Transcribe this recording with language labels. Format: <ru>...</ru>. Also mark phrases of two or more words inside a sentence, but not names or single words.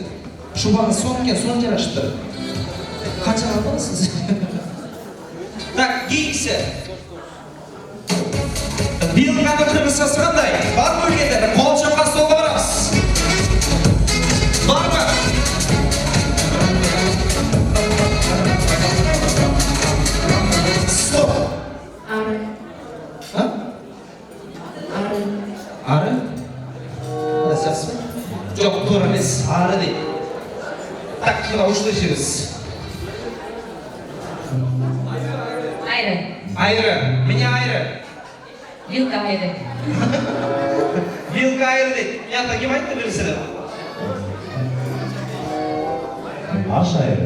<ky>Шубаңыз сон экен, сон жарашыптыр. Канча алдыңыз сиз? Так, кийинкиси. Вилканы кыргызчасы кандай? Барбы билгендер? Кол чапкан столго барабыз. Барбы? Стоп. Ары. А? Ары. Ары? Жақсы ба? Жоқ, туура эмес. Ары дейт. Так, мына ушул ишибиз. Айры. Айры. Эмне айры? Вилка айры. Вилка айры дейт. Янда ким айтты берсене? Аш айры.</ky>